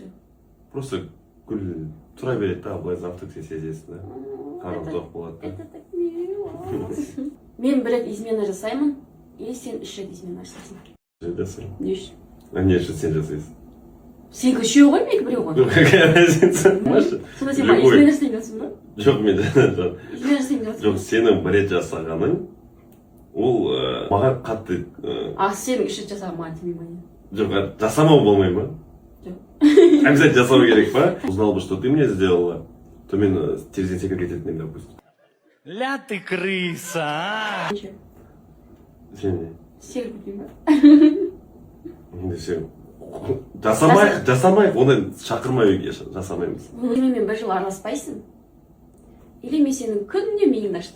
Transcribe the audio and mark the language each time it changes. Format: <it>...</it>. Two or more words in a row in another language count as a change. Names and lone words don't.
<kk>Просто гүл тұра береді да, былай завтрак сезесің да. Қарым тоқ болады да. Мен бір рет измена жасаймын, или сен 3 рет измена жасайсың. Жасаймын. Не үшін? Не үшін сен жасайсың? Сенікі үшеу ғой, менікі біреу ғой.</kk> <ru>Какая разница? Маша?</ru> <kk>Сонда сен маған измена жасайын дейсің ба? Жоқ, мен Измена жасайын дейсің. жоқ, сенің бір рет жасағаның, ол маған қатты... А сенің 3 рет жасаған маған тимей ма? Жоқ, жасамау болмай ма? Жоқ. Обязательно жасау керек па?</kk> <ru>Узнал бы, что ты мне сделала, то</ru> <kk>мен терезеден секіріп кететін,</kk> <ru>допустим. Ля ты крыса, а!</ru> <kk>Сен не? Секіріп кетпейін ба? Енді сен... Жасамайық, оны шақырмай үйге жасамаймыз. Мен бір жыл араласпайсың. Или мен сенің күнде миыңды аштым.</kk>